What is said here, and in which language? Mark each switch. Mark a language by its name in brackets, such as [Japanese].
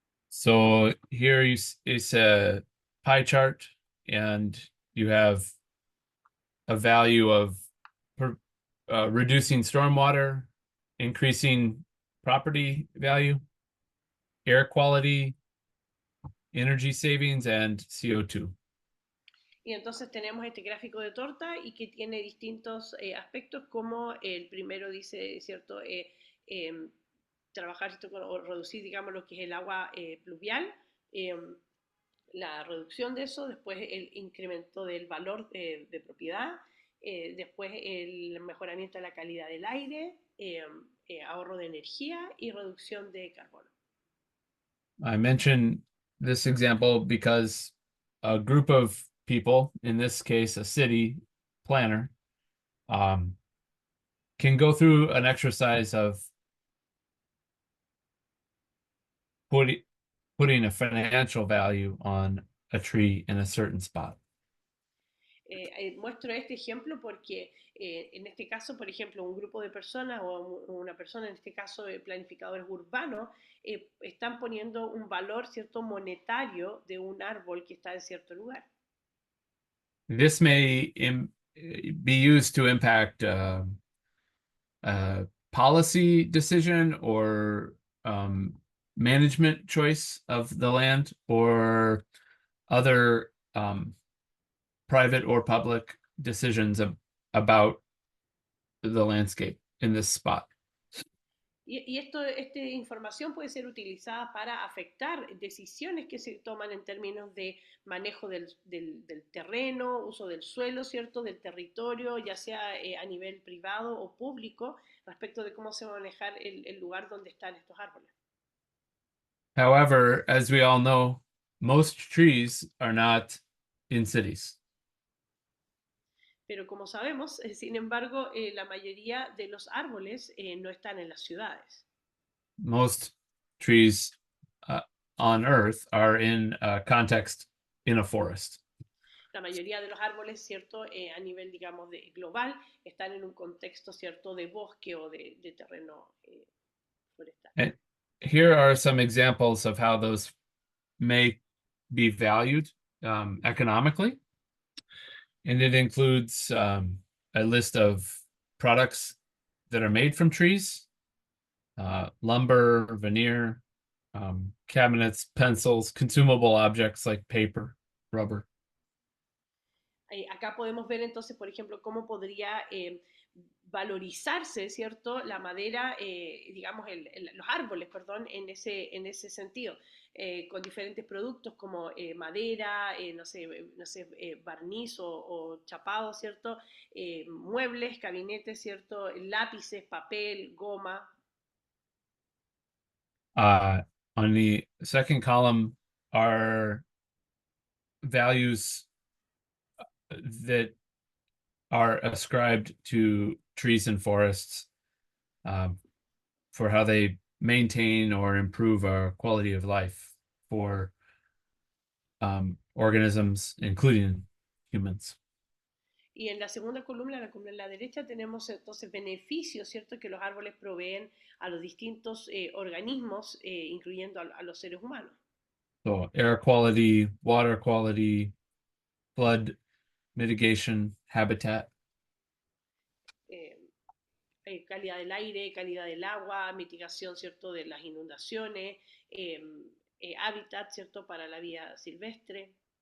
[English] So here is a pie chart, and you have a value of reducing stormwater, increasing property value, air quality, energy savings, and CO2. [Spanish] Y entonces tenemos este gráfico de torta y que tiene distintos aspectos, como el primero dice, ¿cierto?, trabajar esto o reducir, digamos, lo que es el agua pluvial, la reducción de eso, después el incremento del valor de propiedad, después el mejoramiento de la calidad del aire, ahorro de energía y reducción de carbono. [English] I mention this example because a group of people, in this case, a city planner, can go through an exercise of putting a financial value on a tree in a certain spot. [Spanish] Muestro este ejemplo porque en este caso, por ejemplo, un grupo de personas o una persona, en este caso planificadores urbanos, están poniendo un valor cierto monetario de un árbol que está en cierto lugar. [English] This may be used to impact policy decision or management choice of the land or other private or public decisions about the landscape in this spot. [Spanish] Y esta información puede ser utilizada para afectar decisiones que se toman en términos de manejo del terreno, uso del suelo, ¿cierto? Del territorio, ya sea a nivel privado o público, respecto de cómo se va a manejar el lugar donde están estos árboles. [English] However, as we all know, most trees are not in cities. [Spanish] Pero como sabemos, sin embargo, la mayoría de los árboles no están en las ciudades. [English] Most trees on Earth are in a context in a forest. [Spanish] La mayoría de los árboles, ¿cierto? A nivel, digamos, global, están en un contexto, ¿cierto? De bosque o de terreno forestal. [English] And here are some examples of how those may be valued economically. And it includes a list of products that are made from trees, lumber, veneer, cabinets, pencils, consumable objects like paper, rubber. [Spanish] Acá podemos ver entonces, por ejemplo, cómo podría valorizarse, ¿cierto? La madera, digamos, los árboles, perdón, en ese sentido, con diferentes productos como madera, no sé, barniz o chapado, ¿cierto? Muebles, gabinetes, ¿cierto? Lápices, papel, goma. [English] On the second column are values that are ascribed to trees and forests for how they maintain or improve our quality of life for organisms, including humans. [Spanish] Y en la segunda columna, la columna de la derecha, tenemos entonces beneficios, ¿cierto?, que los árboles proveen a los distintos organismos, incluyendo a los seres humanos. [English] So air quality, water quality, flood mitigation, habitat. [Spanish] Calidad del aire, calidad del agua, mitigación, ¿cierto?, de las inundaciones, hábitat, ¿cierto?, para la vida silvestre.